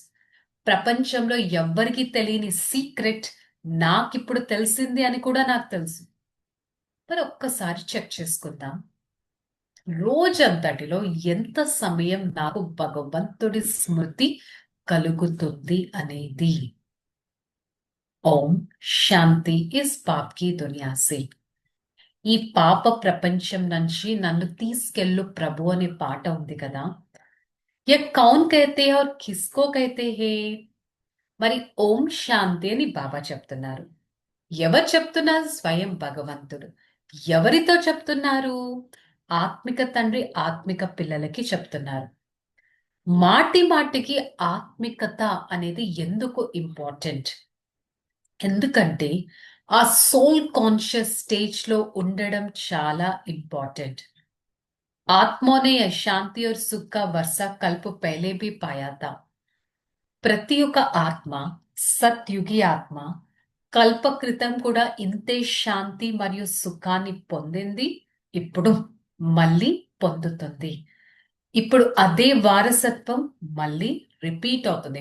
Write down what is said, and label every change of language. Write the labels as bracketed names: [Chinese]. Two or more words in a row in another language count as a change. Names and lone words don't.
[Telugu] ప్రపంచంలో ఎవ్వరికీ తెలియని సీక్రెట్ నాకిప్పుడు తెలిసింది అని కూడా నాకు తెలుసు. మరి ఒక్కసారి చెక్ చేసుకుందాం. రోజంతటిలో ఎంత సమయం నాకు భగవంతుడి స్మృతి కలుగుతుంది అనేది. [Hindi] ओम शांति इस पाप की दुनिया से. [Telugu] ఈ పాప ప్రపంచం నుంచి నన్ను తీసుకెళ్ళు ప్రభు అనే పాట ఉంది కదా. [Hindi] ये कौन कहते हैं और किसको कहते हैं? [Telugu] మరి [Hindi] ओम शांति [Telugu] అని బాబా చెప్తున్నారు. ఎవరు చెప్తున్నారు? స్వయం భగవంతుడు. ఎవరితో చెప్తున్నారు? ఆత్మిక తండ్రి ఆత్మిక పిల్లలకి చెప్తున్నారు. మాటి మాటికి ఆత్మికత అనేది ఎందుకు ఇంపార్టెంట్? ఎందుకంటే ఆ [English] soul conscious stage [Telugu] లో ఉండడం చాలా ఇంపార్టెంట్. [Hindi] आत्मा ने शांति और सुख का वर्षा कल्प पहले भी पाया था. [Telugu] ప్రతి ఒక్క ఆత్మ సత్యుగి ఆత్మ కల్ప క్రితం కూడా ఇంతే శాంతి మరియు సుఖాన్ని పొందింది. ఇప్పుడు మళ్ళీ పొందుతుంది. ఇప్పుడు అదే వారసత్వం మళ్ళీ రిపీట్ అవుతుంది.